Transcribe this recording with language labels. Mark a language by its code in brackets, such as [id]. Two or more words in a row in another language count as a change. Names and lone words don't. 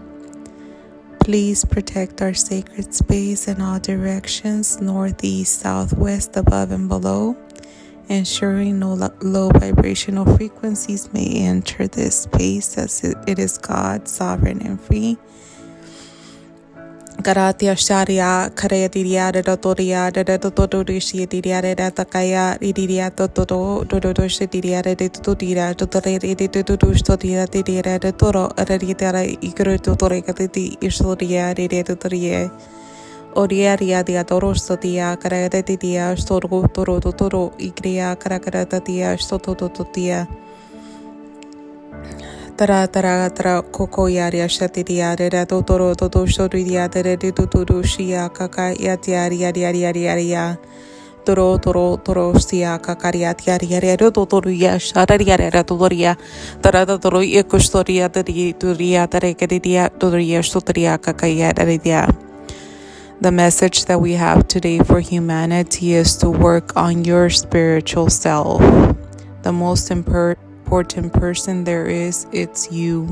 [en] Please protect our sacred space in all directions, northeast, southwest, above and below, ensuring no low vibrational frequencies may enter this space as it is God, sovereign and free. Karatia sharia karetiria de dotoria de dotorishi diria de takaya idiria toto dodoshidia de tutira tutore de tutustodia de de toro ereditara igro tutorekati istoria de tutorie oriaria de adorostotia karetidia storgo toro igria karakatatia stotototia. Tara koko yaria shatiria de totoro toto shoria de tuturushia kaka yatiaria toro sia kakaria tiaria totoria shararia totoria tara toro ecostoria de turia tarekedia totoria storia kakaya daria. The message that we have today for humanity is to work on your spiritual self. The most important person there is, it's you.